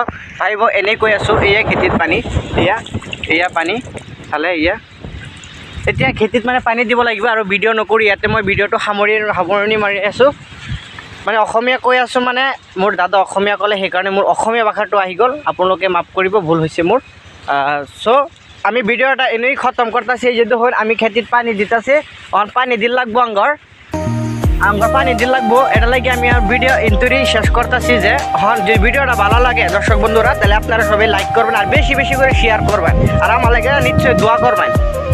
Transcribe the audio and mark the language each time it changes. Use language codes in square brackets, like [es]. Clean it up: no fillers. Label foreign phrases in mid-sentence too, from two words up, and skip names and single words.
[as] পাৰিব এনেই কৈ আছোঁ, এয়া খেতিত পানী, এয়া পানী চালে, এতিয়া খেতিত মানে পানী দিব লাগিব। আৰু ভিডিঅ' নকৰি ইয়াতে মই ভিডিঅ'টো সামৰণি মাৰি আছোঁ। মানে অসমীয়া কৈ আছোঁ, মানে মোৰ দাদা অসমীয়া ক'লে, সেইকাৰণে মোৰ অসমীয়া ভাষাটো আহি গ'ল, আপোনালোকে মাফ কৰিব, ভুল হৈছে মোৰ। [bn] চ' আমি ভিডিও [as] এটা এনেই [bn] খতম করতেছি, যেহেতু হল আমি খেতিত পানি দিতেছি, পানি দিল লাগবো আঙ্গর পানি দিল লাগবো। এটা লাগে আমি আর ভিডিও ইন্টুরি শেষ করতেছি যে যদি ভিডিওটা ভালো লাগে দর্শক বন্ধুরা, তাহলে আপনারা সবাই লাইক করবেন আর বেশি বেশি করে শেয়ার করবেন, আর আমার লাগে নিশ্চয়ই দোয়া করবেন।